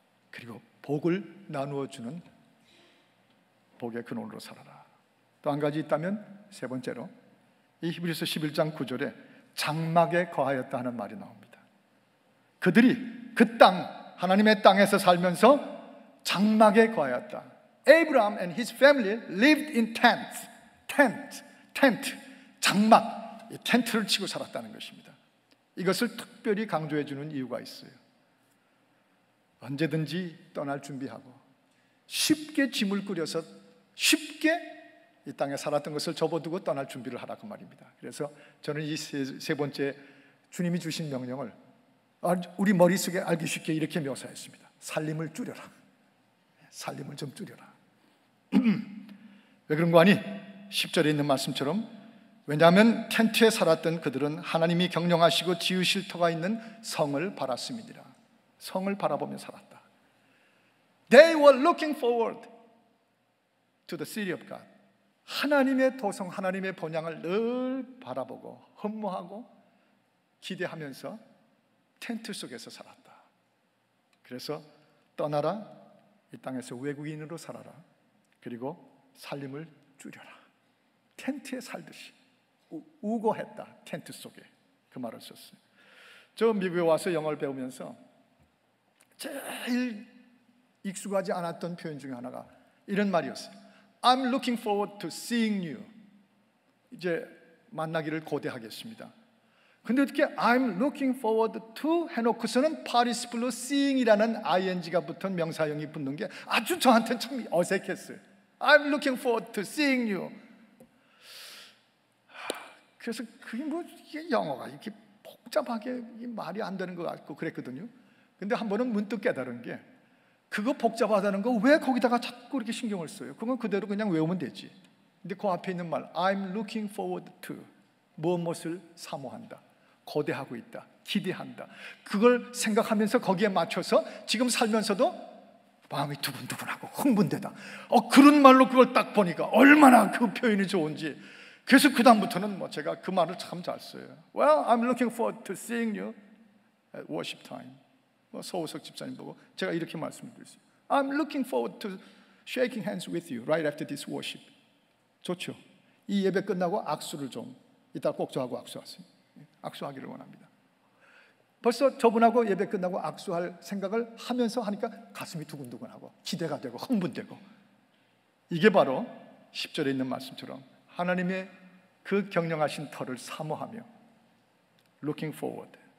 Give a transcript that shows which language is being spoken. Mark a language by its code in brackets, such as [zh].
[ko] 그리고 복을 나누어 주는 복의 근원으로 살아라. 또 한 가지 있다면 세 번째로 이 히브리서 11장 9절에 장막에 거하였다 하는 말이 나옵니다. 그들이 그 땅, 하나님의 땅에서 살면서 장막에 거하였다. [en] Abraham and his family lived in tent, [ko] 장막, 이 텐트를 치고 살았다는 것입니다. 이것을 특별히 강조해 주는 이유가 있어요. 언제든지 떠날 준비하고 쉽게 짐을 꾸려서 쉽게 이 땅에 살았던 것을 접어두고 떠날 준비를 하라고 말입니다. 그래서 저는 이 세 번째 주님이 주신 명령을 우리 머릿속에 알기 쉽게 이렇게 묘사했습니다. 살림을 줄여라. 살림을 좀 줄여라. 왜 그런 거 아니? 10절에 있는 말씀처럼, 왜냐하면 텐트에 살았던 그들은 하나님이 경영하시고 지으실 터가 있는 성을 바랐음이니라. 성을 바라보며 살았다. [en] They were looking forward to the city of God. [ko] 하나님의 도성, 하나님의 본향을 늘 바라보고 흠모하고 기대하면서 텐트 속에서 살았다. 그래서 떠나라, 이 땅에서 외국인으로 살아라, 그리고 살림을 줄여라. 텐트에 살듯이 우거했다. 텐트 속에. 그 말을 썼어요. 저 미국에 와서 영어를 배우면서 제일 익숙하지 않았던 표현 중에 하나가 이런 말이었어요. [en] I'm looking forward to seeing you. [ko] 이제 만나기를 고대하겠습니다. 근데 어떻게 [en] I'm looking forward to [ko] 해놓고서는 participle seeing이라는 ing가 붙은 명사형이 붙는 게 아주 저한테는 참 어색했어요. [en] I'm looking forward to seeing you. [ko] 그래서 그게 뭐 이게 영어가 이렇게 복잡하게 말이 안 되는 것 같고 그랬거든요. 근데 한 번은 문득 깨달은 게, 그거 복잡하다는 거 왜 거기다가 자꾸 이렇게 신경을 써요? 그건 그대로 그냥 외우면 되지. 근데 그 앞에 있는 말 [en] I'm looking forward to, [ko] 무엇을 사모한다, 고대하고 있다, 기대한다, 그걸 생각하면서 거기에 맞춰서 지금 살면서도 마음이 두근두근하고 흥분되다. 그런 말로 그걸 딱 보니까 얼마나 그 표현이 좋은지. 그래서 그 다음부터는 뭐 제가 그 말을 참 잘 써요. [en] Well, I'm looking forward to seeing you at worship time. [ko] 서우석 집사님 보고 제가 이렇게 말씀드렸어요. [en] I'm looking forward to shaking hands with you right after this worship. [ko] 좋죠. 이 예배 끝나고 악수를 좀 이따 꼭 저하고 악수하세요. 악수하기를 원합니다. 벌써 저분하고 예배 끝나고 악수할 생각을 하면서 하니까 가슴이 두근두근하고 기대가 되고 흥분되고, 이게 바로 10절에 있는 말씀처럼 하나님의 그 경영하신 터를 사모하며 [en] looking forward.